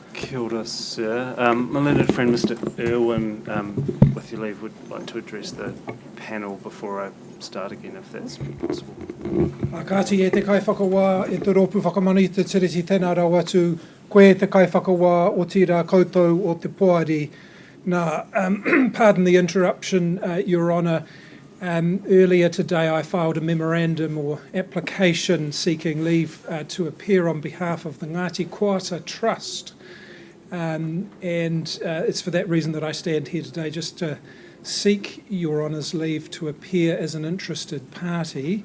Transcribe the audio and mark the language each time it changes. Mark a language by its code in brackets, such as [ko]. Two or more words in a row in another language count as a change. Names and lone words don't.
[mi] Kia ora, [en] sir. My learned friend, Mr. Irwin, with your leave, would like to address the panel before I start again, if that's possible. [mi] Kāti e te kaiwhakawā e te rōpu whakamani te tiriti tēnā rau atu, koe te kaiwhakawā o tira koutou o te poari. [en] Now, pardon the interruption, Your Honour. Earlier today I filed a memorandum or application seeking leave to appear on behalf of the Ngāti Koata Trust. And it's for that reason that I stand here today, just to seek Your Honour's leave to appear as an interested party.